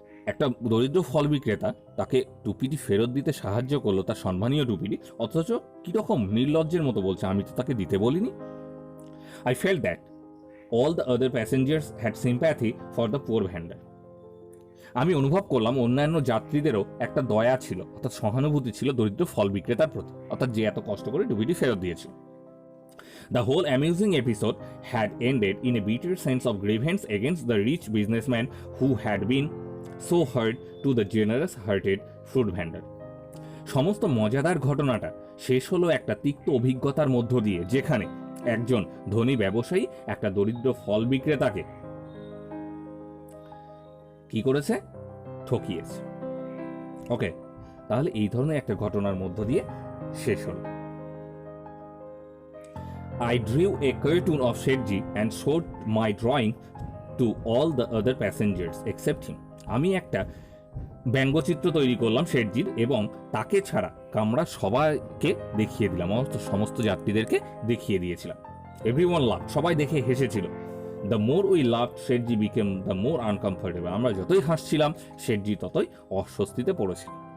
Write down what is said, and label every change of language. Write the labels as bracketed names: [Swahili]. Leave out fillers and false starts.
[Bangla] একটা দরিদ্র ফল বিক্রেতা তাকে টুপিটি ফেরত দিতে সাহায্য করলো, তার সম্মানীয় টুপিটি, অথচ কিরকম নির্লজ্জের মতো বলছে, আমি তো তাকে দিতে বলিনি। [English] I felt that all the other passengers had sympathy for the poor vendor. [Bangla] আমি অনুভব করলাম অন্যান্য যাত্রীদেরও একটা দয়া ছিল, অর্থাৎ সহানুভূতি ছিল দরিদ্র ফল বিক্রেতার প্রতি, অর্থাৎ যে এত কষ্ট করে টুপিটি ফেরত দিয়েছিল। [English] The whole amusing episode had ended in a bitter sense of grievance against the rich businessman who had been so hurt to the generous-hearted fruit vendor. [Bangla] সমস্ত মজাদার ঘটনাটা শেষ হলো একটা তিক্ত অভিজ্ঞতার মধ্য দিয়ে, যেখানে একজন ধনী ব্যবসায়ী একটা দরিদ্র ফল বিক্রেতাকে কি করেছে? ঠকিয়েছে। ওকে, তাহলে এই ধরনের একটা ঘটনার মধ্য দিয়ে শেষ হলো। [English] I drew a cartoon of Shetji and showed my drawing to all the other passengers except him. [Bangla] আমি একটা ব্যঙ্গচিত্র তৈরি করলাম শেঠজির এবং তাকে ছাড়া আমরা সবাইকে দেখিয়ে দিলাম, সমস্ত যাত্রীদেরকে দেখিয়ে দিয়েছিলাম। [English] everyone laugh, [Bangla] সবাই দেখে হেসেছিল। [English] The more we laugh Sethji became the more uncomfortable. [Bangla] আমরা যতই হাসছিলাম শেঠজি ততই অস্বস্তিতে পড়েছিল।